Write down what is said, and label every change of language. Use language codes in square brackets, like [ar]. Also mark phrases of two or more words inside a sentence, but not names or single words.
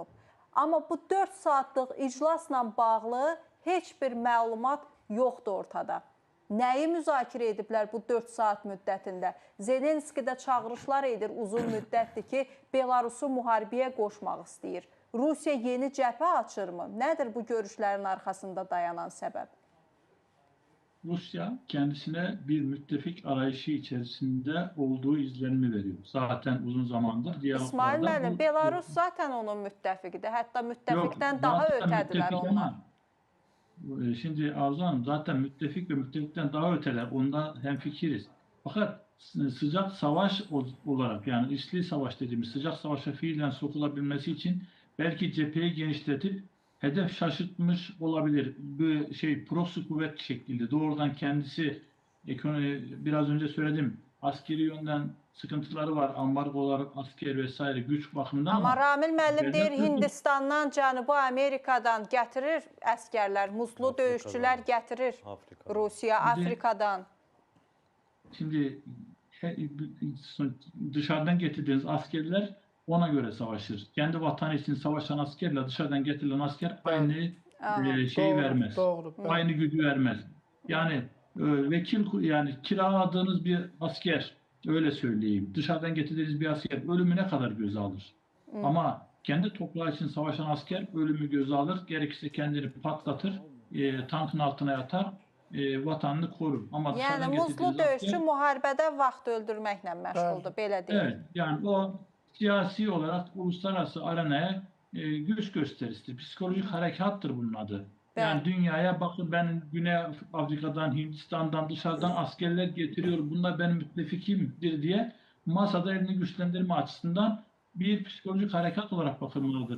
[az] Amma bu 4 saatlıq iclasla bağlı heç bir məlumat yoxdur ortada. Nəyi müzakirə ediblər bu 4 saat müddətində? Zelenski də çağırışlar edir uzun müddətdir ki, Belarusu müharibəyə qoşmaq istəyir. Rusiya yeni cəbhə açırmı? Nədir bu görüşlərin arxasında dayanan səbəb? [tr] Rusya kendisine bir müttefik arayışı içerisinde olduğu izlenimi veriyor. Zaten uzun zamandır diyaloglarda... [az] İsmail müəllim, Belarus zaten onun müttəfiqidir. Hətta müttəfikdən daha ötədirlər onlar. [tr] Şimdi Arzu Hanım, zaten müttefik ve müttefikten daha öteler. Onda hemfikiriz. Fakat sıcak savaş olarak, yani içli savaş dediğimiz sıcak savaşa fiilen sokulabilmesi için belki cepheyi genişletip hedef şaşırtmış olabilir. Bu proxy kuvvet şeklinde doğrudan kendisi ekonomi, biraz önce söyledim, askeri yönden sıkıntıları var, ambargolar, asker vesaire güç bakımından. [az] Ama Ramil müəllim deyir, Hindistandan, Cənubi Amerikadan gətirir əskərlər, muzlu döyüşçülər gətirir Rusiya, Afrikadan. [tr] Şimdi dışarıdan getirdiğiniz askerler ona göre savaşır. Kendi vatanı için savaşan askerle dışarıdan getirilen asker aynı şeyi vermez. Doğru. Aynı gücü vermez. Yani vekil, yani kiraladığınız bir asker, öyle söyleyeyim, dışarıdan getirdiğiniz bir asker ölümüne kadar göze alır. Ama kendi toprağı için savaşan asker ölümü göze alır. Gerekirse kendini patlatır, tankın altına yatar, vatanını korur. Ama [az] Yəni muzlu döyüşçü müharibədə vaxt öldürməklə məşğuldur, belə deyək. [tr] Evet, yani o siyasi olarak uluslararası arenaya güç gösterisidir. Psikolojik harekattır bunun adı. Yani dünyaya bakın, ben Güney Afrika'dan, Hindistan'dan, dışarıdan askerler getiriyorum, bunlar benim müttefikimdir diye masada elini güçlendirme açısından bir psikolojik harekat olarak bakılmalıdır.